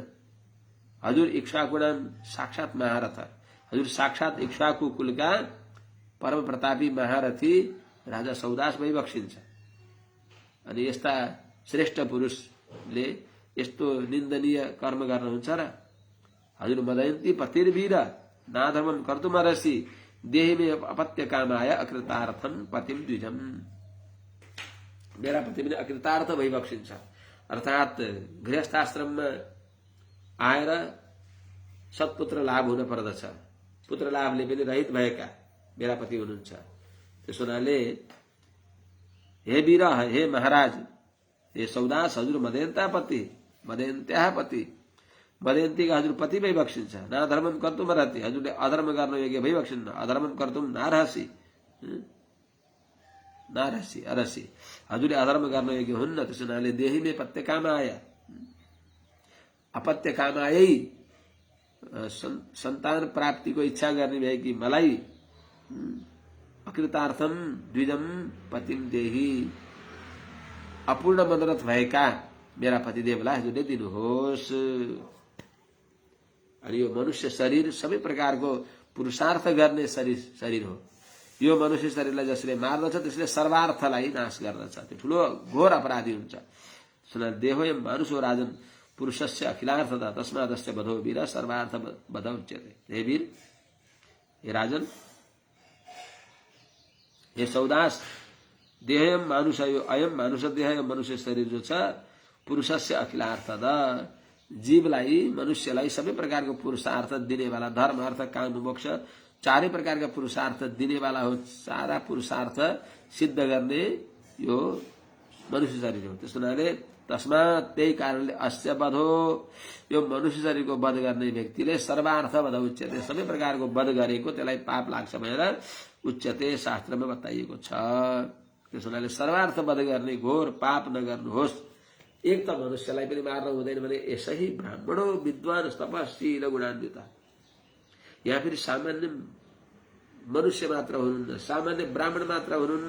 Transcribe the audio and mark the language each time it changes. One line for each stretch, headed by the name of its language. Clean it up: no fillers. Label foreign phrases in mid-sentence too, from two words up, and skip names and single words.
Nepali: हजुर
Sanskrit: इक्ष्वाकुणाम साक्षात महारथ,
Nepali: हजुर साक्षात इक्ष्वाकु कुलका परम प्रतापी महारथी राजा सौदास भइबक्सिन्छ. अनि यस्ता श्रेष्ठ पुरुषले यस्तो निन्दनीय कर्म गर्नुहुन्छ र?
Sanskrit: हजुर मदयन्ती पतिर्वीर नाधर्मम कर्तुमर्हसि देहि मे अपत्य कामाय अकृतार्थम पतिम द्विजम.
Nepali: मेरा पति पनि अकृतार्थ भइबक्सिन्छ. अर्थात गृहस्थाश्रममा आएर सत्पुत्र लाभ हुन पर्दछ. पुत्र लाभले पनि रहित भएका मेरा पति हुनुहुन्छ. त्यसो हुनाले हे वीर, हे महाराज, हे सौदास, हजुर
Sanskrit: मदयन्ता पति, मदयन्त्याः पति,
Nepali: मदयन्तीका हजुर पति भइबक्सिन्छ.
Sanskrit: नाधर्मम कर्तुमर्हति,
Nepali: हजुरले अधर्म गर्न योग्य भइबक्सिन्न.
Sanskrit: अधर्मम कर्तुम नार्हसि, नार्हसि अरसि,
Nepali: हजुरले अधर्म गर्न योग्य हुन्न. त्यसो हुनाले
Sanskrit: देहि मे पत्य कामाय, अपत्य कामायै
Nepali: सन्तान प्राप्तिको इच्छा गर्ने भएकी मलाई
Sanskrit: अकृतार्थम द्विजम पतिम देहि,
Nepali: अपूर्ण मनोरथ भएका मेरा पतिदेवलाई हजुरले दिनुहोस्. अनि यो मनुष्य शरीर सबै प्रकारको पुरुषार्थ गर्ने शरीर हो. यो मनुष्य शरीरलाई जसले मार्दछ त्यसले सर्वार्थलाई नाश गर्दछ. त्यो ठूलो घोर अपराधी हुन्छ.
Sanskrit: देहोयम मानुषो राजन पुरुषस्य अखिलार्थता तस्मादस्य बधो वीर सर्वार्थ बध उच्यते.
Nepali: हे वीर, हे राजन, हे सौदास,
Sanskrit: देहयम मानुष,
Nepali: यो अयम मानुष देह, यो मनुष्य शरीर जो छ
Sanskrit: पुरुषस्य अखिलार्थता,
Nepali: जीवलाई मनुष्यलाई सबै प्रकारको पुरुषार्थ दिनेवाला, धर्म अर्थ काम मोक्ष चारै प्रकारका पुरुषार्थ दिनेवाला हो. सारा पुरुषार्थ सिद्ध गर्ने यो मनुष्य शरीर हो. त्यस हुनाले तस्मात् त्यही कारणले
Sanskrit: अस्य वधो,
Nepali: यो मनुष्य शरीरको वध गर्ने व्यक्तिले
Sanskrit: सर्वार्थ वध उच्यते,
Nepali: सबै प्रकारको वध गरेको त्यसलाई पाप लाग्छ भनेर उच्यते शास्त्रमा बताइएको छ. त्यस हुनाले सर्वार्थ वध गर्ने घोर पाप नगर्नुहोस्. एक त मनुष्यलाई पनि मार्न हुँदैन भने
Sanskrit: यसै ब्राह्मणो विद्वान तपस्वी गुणान्वित.
Nepali: यहाँ फेरि सामान्य मनुष्य मात्र हुनुहुन्न, सामान्य ब्राह्मण मात्र हुनुहुन्न.